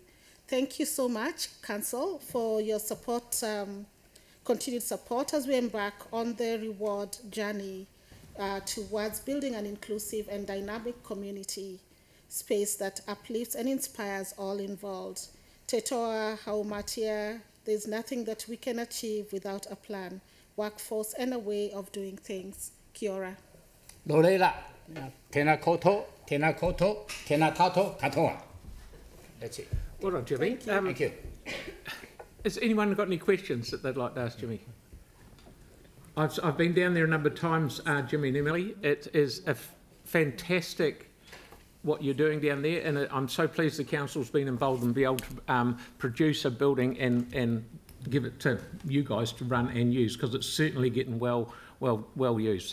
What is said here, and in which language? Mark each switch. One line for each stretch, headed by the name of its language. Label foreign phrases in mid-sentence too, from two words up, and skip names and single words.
English: Thank you so much, Council, for your support, continued support as we embark on the reward journey towards building an inclusive and dynamic community space that uplifts and inspires all involved.
Māori: Te Toa, Haumatia,
English: there's nothing that we can achieve without a plan, workforce, and a way of doing things.
Māori: Kia ora. Nō reira, tēnā koutou, tēnā koutou, tēnā tātou katoa.
English: That's it. Well done, Jimmy. Thank you. Has anyone got any questions that they'd like to ask Jimmy? I've been down there a number of times, Jimmy and Emily. It is a fantastic what you're doing down there, and I'm so pleased the council's been involved and be able to produce a building and give it to you guys to run and use, because it's certainly getting well used.